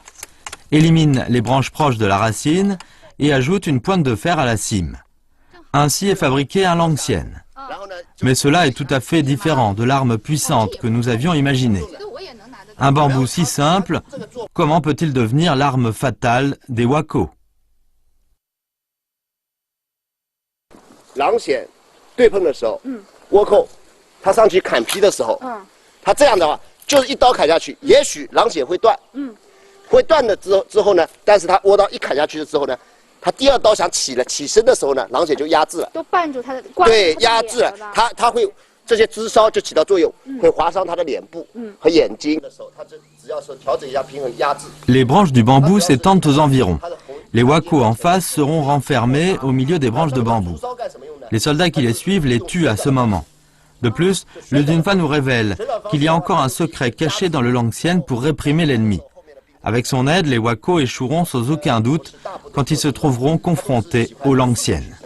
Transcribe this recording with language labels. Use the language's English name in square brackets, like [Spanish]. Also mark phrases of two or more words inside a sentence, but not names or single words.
[French] Élimine les branches proches de la racine et ajoute une pointe de fer à la cime. Ainsi est fabriqué un Langxian. Mais cela est tout à fait différent de l'arme puissante que nous avions imaginée. Un bambou si simple, comment peut-il devenir l'arme fatale des Wako? [Chinese] 狼筅对碰的时候，倭寇他上去砍劈的时候，他这样的话就是一刀砍下去，也许狼筅会断，会断了之后呢，但是他倭刀一砍下去之后呢，他第2刀想起身的时候呢，狼筅就压制了，就绊住他的，对，压制了，他会这些枝梢就起到作用，会划伤他的脸部和眼睛的时候，他只要是调整一下平衡，压制。 [French] Les branches du bambou s'étendent aux environs. Les Wako en face seront renfermés au milieu des branches de bambou. Les soldats qui les suivent les tuent à ce moment. De plus, Lu Junfa nous révèle qu'il y a encore un secret caché dans le Langxian pour réprimer l'ennemi. Avec son aide, les Wako échoueront sans aucun doute quand ils se trouveront confrontés au Langxian.